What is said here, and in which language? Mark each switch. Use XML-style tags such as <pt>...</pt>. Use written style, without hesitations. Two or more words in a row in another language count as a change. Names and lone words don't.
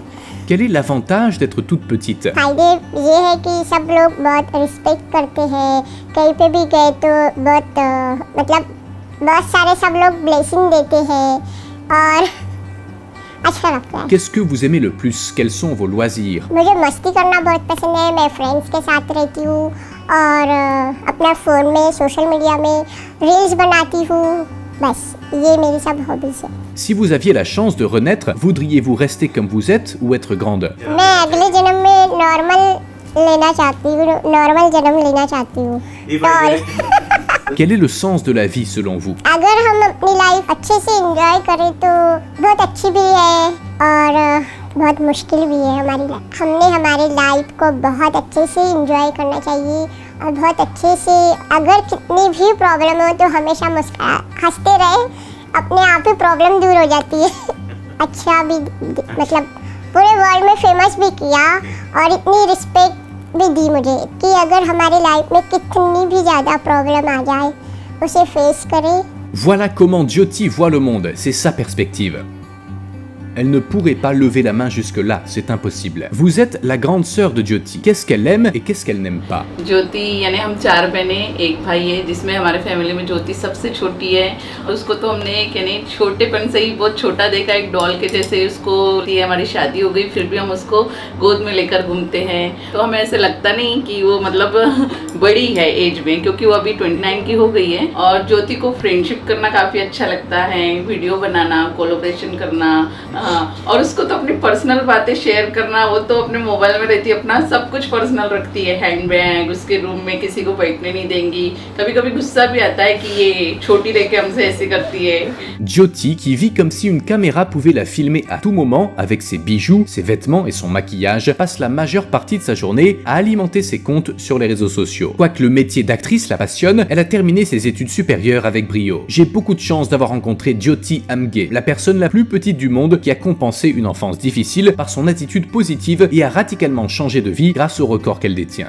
<fr>Quel est l'avantage d'être toute petite?</fr> <hi>फायदे ये है कि सब लोग बहुत रिस्पेक्ट करते हैं, कहीं पे भी गए तो बहुत मतलब बहुत सारे सब लोग ब्लेसिंग देते हैं और अच्छा लगता है।</hi> <fr>Qu'est-ce que vous aimez le plus? Quels sont vos loisirs?</fr> <hi>मुझे मस्ती करना बहुत पसंद है, मैं फ्रेंड्स के साथ रहती हूँ और अपना फ़ोन में</hi> <en>social media</en> <hi>में रील्स बनाती हूँ, बस ये मेरी सब हॉबीज़ है।</hi> <fr>Si vous aviez la chance de renaître, voudriez-vous rester comme vous êtes ou être grande?</fr> <hi>मैं अगले जन्म में नॉर्मल लेना चाहती हूँ, नॉर्मल जन्म लेना चाहती हूँ।</hi> <en>If I टॉल। get</en> <fr>Quel est le sens de la vie selon vous?</fr> <hi>अगर हम अपनी लाइफ अच्छे से एंजॉय करें तो बहुत अच्छी भी है और बहुत मुश्किल भी है हमारी लाइफ। हमने हमारी लाइफ को बहुत अच्छे से एंजॉय करना चाहिए और बहुत अच्छे से, अगर कितनी भी प्रॉब्लम हो तो हमेशा हंसते रहे, अपने आप ही प्रॉब्लम दूर हो जाती है। अच्छा भी मतलब पूरे वर्ल्ड में फेमस भी किया और इतनी रिस्पेक्ट भी दी मुझे कि अगर हमारी लाइफ में कितनी भी ज़्यादा प्रॉब्लम आ जाए उसे फेस करें।</hi> <fr>Voilà comment Jyoti voit le monde, c'est sa perspective. Elle ne pourrait pas lever la main jusque-là, c'est impossible. Vous êtes la grande sœur de Jyoti. Qu'est-ce qu'elle aime et qu'est-ce qu'elle n'aime pas?</fr> <hi>ज्योति यानी हम 4 बहनें, एक भाई है, जिसमें हमारे फैमिली में ज्योति सबसे छोटी है और उसको तो हमने यानी छोटेपन से ही बहुत छोटा देखा, एक डॉल के जैसे उसको। हमारी शादी हो गई फिर भी हम उसको गोद में लेकर घूमते हैं, तो हमें ऐसे लगता नहीं कि वो मतलब बड़ी है एज में, क्योंकि वो अभी 29 की हो गई है। और ज्योति को फ्रेंडशिप करना काफ़ी अच्छा लगता है, वीडियो बनाना, कोलैबोरेशन करना, और उसको तो अपनी पर्सनल बातें शेयर करना, वो तो अपने मोबाइल में रहती है, अपना सब कुछ पर्सनल रखती है,</hi> <en>hand bag,</en> <hi>उसके रूम में किसी को बैठने नहीं देंगी। कभी कभी गुस्सा भी आता है कि ये छोटी रह के हमसे ऐसे करती है।</hi> <fr>Jyoti, qui vit comme si une caméra pouvait la filmer à tout moment, avec ses bijoux, ses vêtements et son maquillage, passe la majeure partie de sa journée à alimenter ses comptes sur les réseaux sociaux. Quoique le métier d'actrice la passionne, elle a terminé ses études supérieures avec brio. J'ai beaucoup de chance d'avoir rencontré Jyoti Amge, la personne la plus petite du monde qui qui a compensé une enfance difficile par son attitude positive et a radicalement changé de vie grâce au record qu'elle détient.</fr>